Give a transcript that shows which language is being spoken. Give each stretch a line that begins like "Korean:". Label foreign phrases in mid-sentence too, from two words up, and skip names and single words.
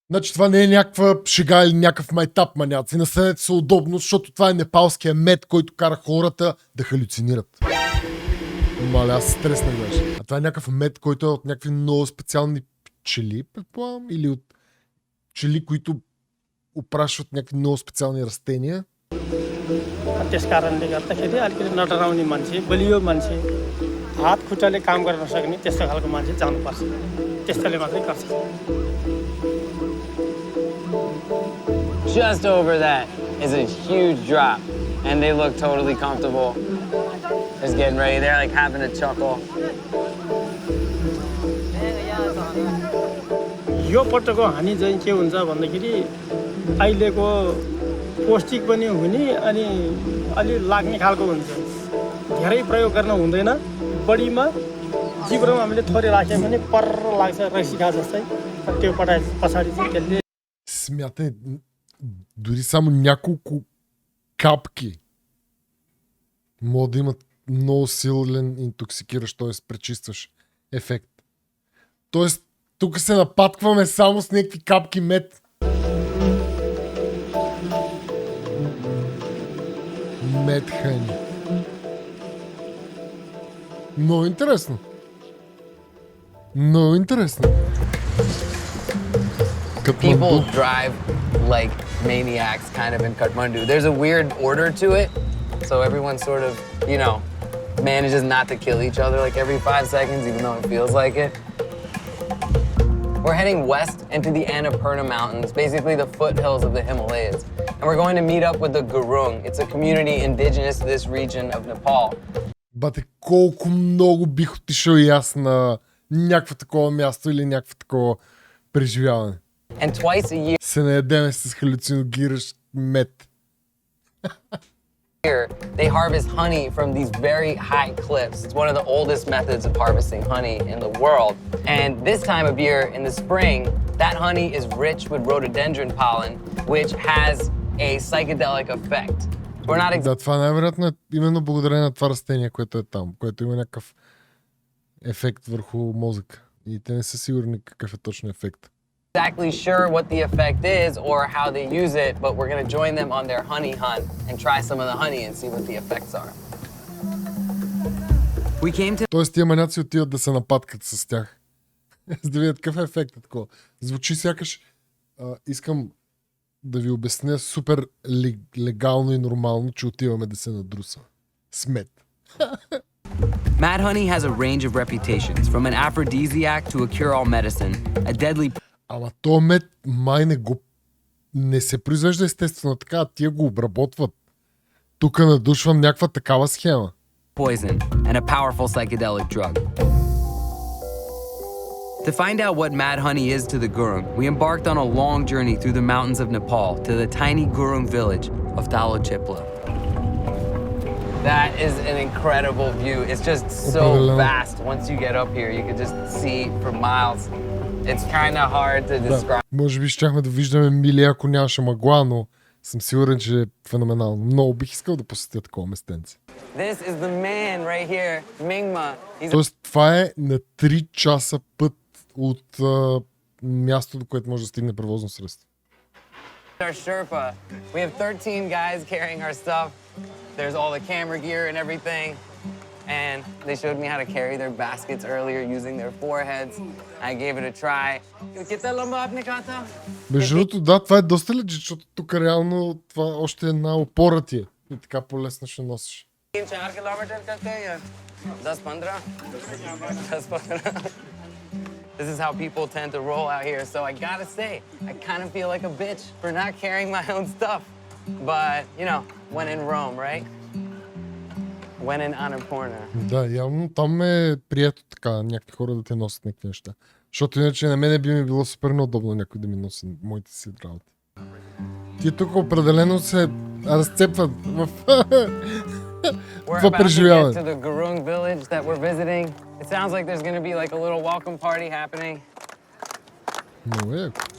Bulgarian: Значи това не е някаква шега или някакъв майтап, маняци. Настанете се удобно, защото това е непалския мед, който кара хората да халюцинират. Маля, аз стреснах даже. А това е някакъв мед, който е от някакви много специални пчели, предполагам, или от пчели, които опрашват някакви много специални растения.
Nepali: त्यस कारणले गर्दाखेरि अलिकति नडराउने मान्छे बलियो मान्छे हात खुट्टाले काम गर्न नसक्ने त्यस्तो खालको मान्छे जानुपर्छ त्यस्तोले मात्रै गर्छ
English: Just over that is a huge drop and they look totally comfortable. Just getting ready. They're like having a chuckle.
Nepali: यो पटकको हानि चाहिँ के हुन्छ भन्दाखेरि अहिलेको पौष्टिक पनि हुने अनि अलि लाग्ने खालको हुन्छ धेरै प्रयोग गर्न हुँदैन बडीमा जिब्रोमा हामीले थोरै राख्यौँ भने पर्र लाग्छ रसिका जस्तै त्यो पछाडि चाहिँ त्यसले
Bulgarian: Смятай, дори само няколко капки могат да имат много силен интоксикиращ, т.е. пречистващ ефект. Тоест, тук се напаткваме само с някакви капки мед.
English: Mad honey.
Bulgarian: Много интересно. Много интересно.
English: People drive like maniacs kind of in Kathmandu. There's a weird order to it. So everyone sort of, you know, manages not to kill each other like every 5 seconds, even though it feels like it. We're heading west into the Annapurna Mountains, basically the foothills of the Himalayas. And we're going to meet up with the Gurung. It's a community indigenous to this region of Nepal.
Bulgarian: Бате, колко много бих отишъл и аз на някакво такова място или някакво такова преживяване.
English: And twice a year,
Bulgarian: Се наедеме с халюциногиращ мед.
English: they harvest honey from these very high cliffs. It's one of the oldest methods of harvesting honey in the world. And this time of year, in the spring, that honey is rich with rhododendron pollen, which has a psychedelic effect. We're not
Bulgarian: Да, това най-вероятно е именно благодарение на това растение, което е там, което има някакъв ефект върху мозъка. И те не са сигурни какъв е точно ефект.
English: exactly sure what the effect is or how they use it, but we're going to join them on their honey hunt and try some of the honey and see what the effects are. We came to...
Bulgarian: Тоест тия маняци отиват да се напаткат с тях. За да видят какъв е ефектът такова. Звучи сякаш искам да ви обясня супер легално и нормално, че отиваме да се надруса. Смет.
English: Mad honey has a range of reputations, from an aphrodisiac to a cure-all medicine, a deadly
Bulgarian: Ама то мед май не се произвежда естествено така, а тия го обработват. Тук надушвам някаква такава схема.
English: poison and a powerful psychedelic drug. To find out what mad honey is to the Gurung, we embarked on a long journey through the mountains of Nepal to the tiny Gurung village of Talochepla. That is an incredible view. It's just so vast. Once you get up here, you can just see for miles. It's kind of hard to describe.
Bulgarian: Да, може би щяхме да виждаме мили, ако нямаше мъгла, но съм сигурен, че е феноменално. Много бих искал да посетя такова местенце.
English: This is the man right here, Mingma.
Bulgarian: Тоест, това е на 3 часа път от място, до което може да стигне превозно средство.
English: Our Sherpa. We have 13 guys carrying our stuff. There's all the camera gear and everything. And they showed me how to carry their baskets earlier using their foreheads. I gave it a try.
Bulgarian: Между другото, да, това е доста лежит, защото тук реално това още една опора ти е. И така по-лесно ще носиш.
English: This is how people tend to roll out here. So I gotta say, I kind of feel like a bitch for not carrying my own stuff. But, you know, when in Rome, right? When in Annapurna.
Bulgarian: Да, явно там е прието така някакви хора да те носят някакви неща. Защото иначе на мене би ми било супер неудобно някой да ми носи моите си работи. Ти тук определено се разцепват в това преживяване.
English: To the Gurung village that we're visiting. It sounds like there's going to be like a little welcome party happening.
Bulgarian: Много е.